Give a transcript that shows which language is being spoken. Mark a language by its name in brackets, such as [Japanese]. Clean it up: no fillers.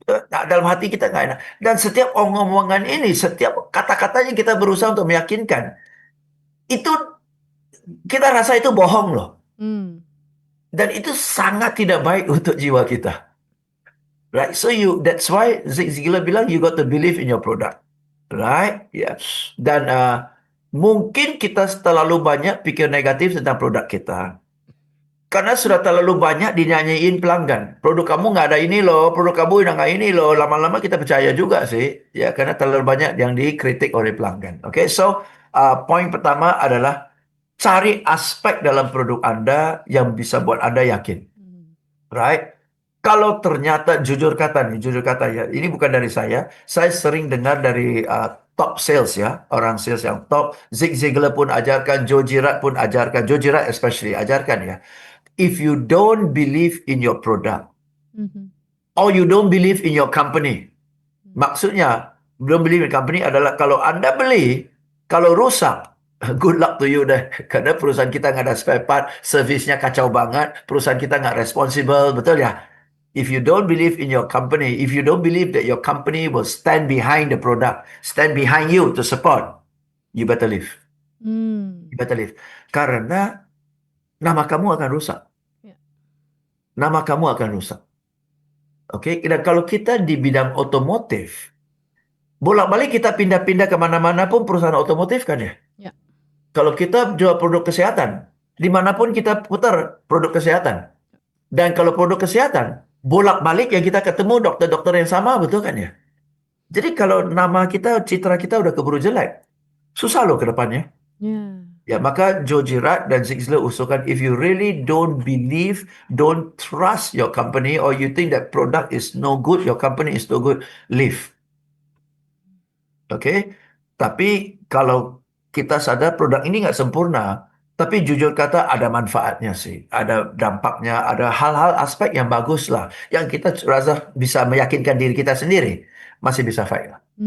[Indonesian] Dalam hati kita nggak enak. Dan setiap omongan ini, setiap kata-katanya kita berusaha untuk meyakinkan. Itu kita rasa itu bohong loh. Dan itu sangat tidak baik untuk jiwa kita. [English] Right? So that's why Zig Ziglar [Indonesian] bilang [English] you got to believe in your product. Right? Yeah. [Indonesian] Dan mungkin kita terlalu banyak pikir negatif tentang produk kita. Karena sudah terlalu banyak dinyanyiin pelanggan. Produk kamu nggak ada ini loh, produk kamu udah nggak ini loh. Lama-lama kita percaya juga sih. Ya, karena terlalu banyak yang dikritik oleh pelanggan. Oke, so poin pertama adalah cari aspek dalam produk Anda yang bisa buat Anda yakin. Right? Kalau ternyata jujur kata ya, ini bukan dari saya sering dengar dari top sales ya, orang sales yang top. Zig Ziglar pun ajarkan, Joe Girard pun ajarkan, Joe Girard especially ajarkan ya. [English] If you don't believe in your product, or you don't believe in your company, [Indonesian] maksudnya [English] don't believe in company [Indonesian] adalah kalau Anda beli, kalau rusak, [English] good luck to you [Indonesian] deh. [English] Karena perusahaan kita nggak ada spare part, servisnya kacau banget, perusahaan kita nggak responsible, betul ya? If you don't believe in your company, if you don't believe that your company will stand behind the product, stand behind you to support, you better leave. You better leave. [Indonesian] Karena nama kamu akan rusak. Ya. Nama kamu akan rusak. Oke, dan kalau kita di bidang otomotif, bolak-balik kita pindah-pindah kemana-mana pun perusahaan otomotif kan ya? Ya. Kalau kita jual produk kesehatan, dimanapun kita putar produk kesehatan. Dan kalau produk kesehatan, bolak-balik yang kita ketemu dokter-dokter yang sama, betul kan ya? Jadi kalau nama kita, citra kita udah keburu jelek, susah loh ke depannya. Ya. Ya, maka Joe Girard dan Zig Ziglar usulkan, [English] if you really don't believe, don't trust your company, or you think that product is no good, your company is no good, leave. [Indonesian] Oke? Tapi kalau kita sadar produk ini nggak sempurna, tapi jujur kata ada manfaatnya sih, ada dampaknya, ada hal-hal aspek yang bagus lah, yang kita rasa bisa meyakinkan diri kita sendiri, masih bisa fight lah.